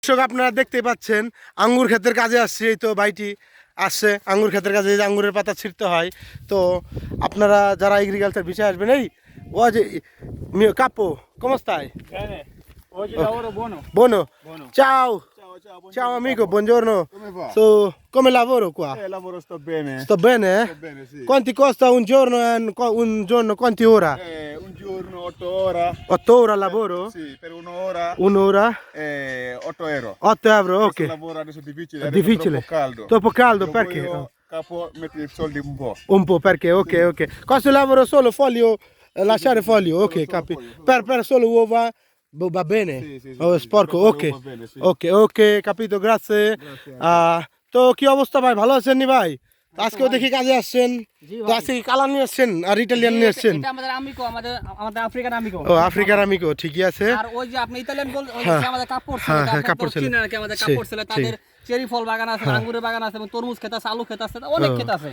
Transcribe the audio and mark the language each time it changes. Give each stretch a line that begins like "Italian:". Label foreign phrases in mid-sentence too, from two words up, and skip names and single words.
Bangla: দর্শক আপনারা দেখতে পাচ্ছেন আঙ্গুর ক্ষেতের কাজে আসছে। এই তো ভাইটি আসছে আঙ্গুর ক্ষেতের কাজে, যে আঙ্গুরের পাতা ছিঁড়তে হয়। তো আপনারা যারা এগ্রিকালচার বিষয়ে আসবেন, এই ও যে
Italian: capo come stai Oggi lavoro buono. buono Buono. ciao Ciao, ciao, buongiorno. ciao amico, buongiorno. Come va? So come lavoro qua? Lavoro sto bene. Sto bene, eh? Sto bene, sì. Quanti costa un giorno e un giorno quanti ora? Un giorno 8 ore. 8 ore al lavoro? Sì, per un'ora. Un'ora? 8 euro. 8 euro, ok. Questo lavoro adesso è difficile, È adesso difficile. è troppo caldo. Troppo caldo, Lo perché? voglio capo metti i soldi un po'. Un po' perché, ok, ok. Questo lavoro solo foglio, lasciare foglio, ok, solo capi. foglio, Per solo uova va bene? Sì, sì, sì, Oh, sì, sporco, solo ok. va bene, sì. Ok, ok, capito, grazie. Grazie.
Bangla: তো কি অবস্থা ভাই, ভালো আছেন নি ভাই? আজকেও দেখি কাজে আসছেন। তো আজকে কি কালার নিয়ে আসছেন আর ইটালিয়ান নিয়ে আসছেন? এটা আমাদের আমিকো, আমাদের আফ্রিকান আমিকো। ও আফ্রিকার আমিকো, ঠিকই আছে। আর ওই যে আপনি ইতালিয়ান বল, ওই হ্যাঁ, যে আমাদের কাপড় ছিল, হ্যাঁ, হ্যাঁ, কাপড় কাপড় ছেলে। চিনে নাকি আমাদের ঠিক, কাপড় ছিল, তাদের ঠিক। চেরি ফল বাগান আছে, আঙ্গুরের বাগান আছে এবং তরমুজ ক্ষেত আছে, আলু ক্ষেত আছে, অনেক ক্ষেত আছে।